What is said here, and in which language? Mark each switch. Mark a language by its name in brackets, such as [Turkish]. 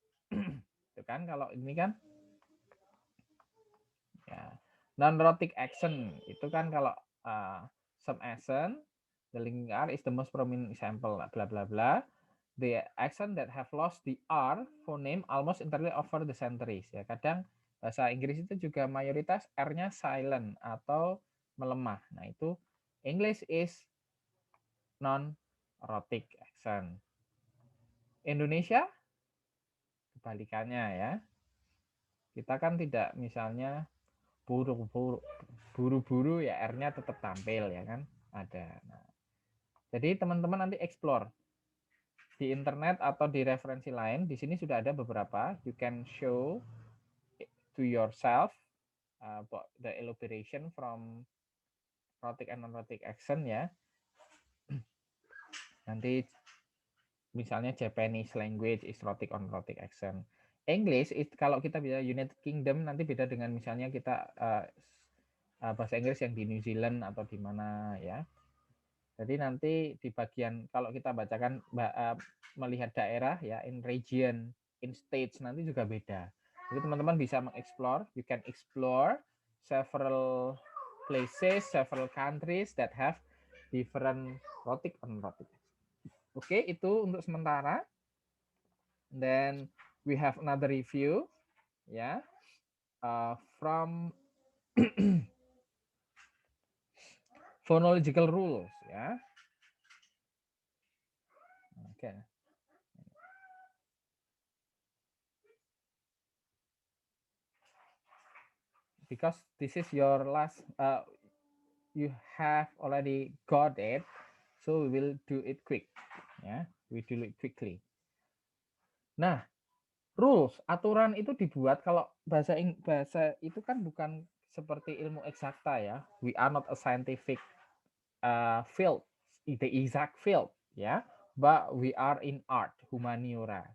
[Indonesian] Itu kan kalau ini kan ya [English] non-rhotic accent [Indonesian] itu kan kalau [English] some accent, the linking R is the most prominent example, bla bla bla. The accent that have lost the R phoneme almost entirely over the centuries. [Indonesian] Ya, kadang bahasa Inggris itu juga mayoritas R-nya silent atau melemah. Nah, itu [English] English is non-rhotic accent. [Indonesian] Indonesia kebalikannya ya. Kita kan tidak misalnya buru-buru ya R-nya tetap tampil ya kan ada. Nah, jadi teman-teman nanti explore di internet atau di referensi lain. Di sini sudah ada beberapa. [English] You can show to yourself about the elaboration from rhotic and non-rhotic accent ya. [Indonesian] Nanti misalnya [English] Japanese language is rhotic or non-rhotic accent. [Indonesian] English kalau kita bisa United Kingdom nanti beda dengan misalnya kita bahasa Inggris yang di New Zealand atau di mana ya. Jadi nanti di bagian kalau kita bacakan melihat daerah ya [English] in region, in states [Indonesian] nanti juga beda. Jadi teman-teman bisa mengeksplor, [English] you can explore several places, several countries that have different rhotic and non-rhotic. [Indonesian] Oke, itu untuk sementara. [English] Then we have another review ya from phonological rules ya. Oke. Because this is your last you have already got it, so we will do it quick ya. We do it quickly. [Indonesian] Nah, rules, aturan itu dibuat kalau bahasa itu kan bukan seperti ilmu eksakta ya. [English] We are not a scientific field, the exact field ya, but we are in art, humaniora.